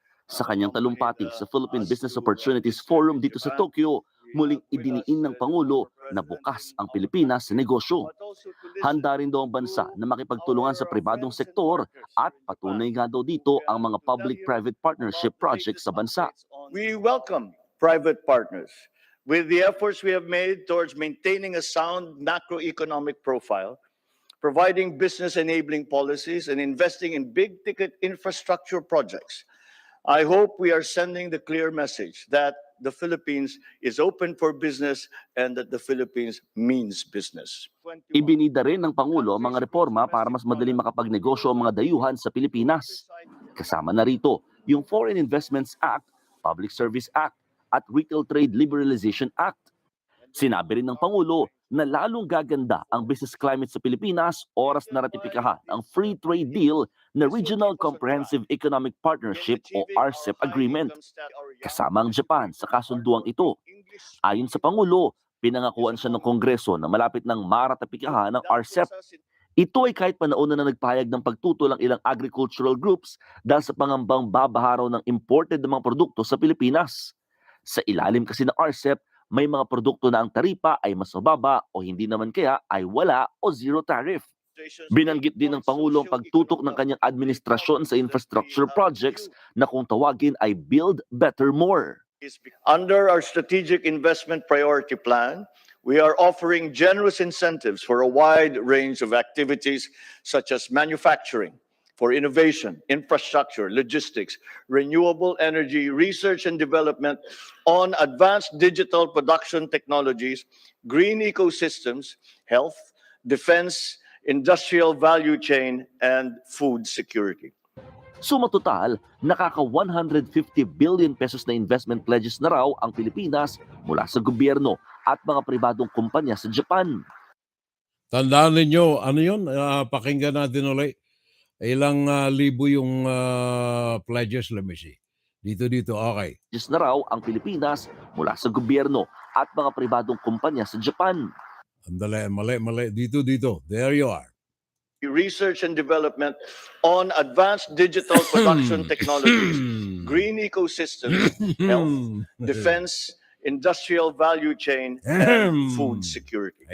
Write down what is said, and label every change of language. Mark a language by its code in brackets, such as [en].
[tl] Sa kanyang talumpati sa Philippine Business Opportunities Forum dito sa Tokyo, muling idiniin ng Pangulo na bukas ang Pilipinas sa negosyo. Handa rin daw ang bansa na makipagtulungan sa pribadong sektor at patunay nga daw dito ang mga public-private partnership projects sa bansa. [en] We welcome private partners. With the efforts we have made towards maintaining a sound macroeconomic profile, providing business-enabling policies, and investing in big-ticket infrastructure projects, I hope we are sending the clear message that the Philippines is open for business and that the Philippines means business. [tl] Ibinida rin ng Pangulo ang mga reforma para mas madaling makapagnegosyo ang mga dayuhan sa Pilipinas. Kasama na rito yung Foreign Investments Act, Public Service Act, at Retail Trade Liberalization Act. Sinabi rin ng Pangulo na lalong gaganda ang business climate sa Pilipinas oras na ratipikahan ang free trade deal na Regional Comprehensive Economic Partnership o RCEP agreement. Kasama ang Japan sa kasunduang ito. Ayon sa Pangulo, pinangakuan siya ng Kongreso na malapit ng maratipikahan ng RCEP. Ito ay kahit panauna na nagpahayag ng pagtutol ang ilang agricultural groups dahil sa pangambang babaharaw ng imported na mga produkto sa Pilipinas. Sa ilalim kasi ng RCEP, may mga produkto na ang taripa ay mas mababa o hindi naman kaya ay wala o zero tariff. Binanggit din ng Pangulo ang pagtutok ng kanyang administrasyon sa infrastructure projects na kung tawagin ay Build Better More. [en] Under our Strategic Investment Priority Plan, we are offering generous incentives for a wide range of activities such as manufacturing, for innovation, infrastructure, logistics, renewable energy, research and development on advanced digital production technologies, green ecosystems, health, defense, industrial value chain, and food security. [tl] Suma total, nakaka 150 billion pesos na investment pledges na raw ang Pilipinas mula sa gobyerno at mga pribadong kumpanya sa Japan. Tandaan ninyo, ano yun? Pakinggan natin ulit. Ilang libo yung pledges, [en] let me see. [tl] Dito, okay. Na raw ang Pilipinas mula sa gobyerno at mga pribadong kumpanya sa Japan. Andali, mali. Dito. [en] There you are. Research and development on advanced digital production technologies, green ecosystems, health, defense, industrial value chain, and food security.